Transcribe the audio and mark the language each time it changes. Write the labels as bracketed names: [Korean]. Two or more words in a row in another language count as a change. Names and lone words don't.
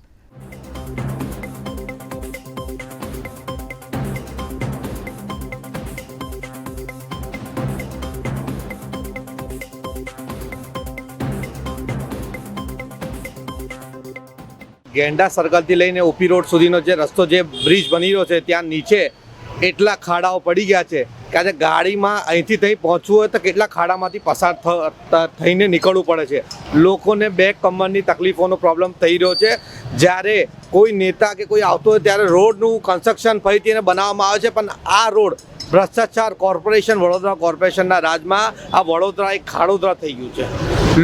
[Gujarati] ગેંડા સર્કલ થી લઈને ઓપી રોડ સુધીનો જે રસ્તો જે બ્રિજ બની રહ્યો છે ત્યાં નીચે એટલા ખાડાઓ પડી ગયા છે કે આજે ગાડીમાં અહીંથી ત્યાં પહોંચવું હોય તો કેટલા ખાડામાંથી પસાર થઈને નીકળવું પડે છે। લોકોને બેક કમરની તકલીફોનો પ્રોબ્લેમ થઈ રહ્યો છે। જ્યારે કોઈ નેતા કે કોઈ આવતો હોય ત્યારે રોડનું કન્સ્ટ્રક્શન ફરીથી એને બનાવવામાં આવે છે, પણ આ રોડ ભ્રષ્ટાચાર કોર્પોરેશન વડોદરા કોર્પોરેશનના રાજમાં આ વડોદરા એક ખાડોદરા થઈ ગયું છે।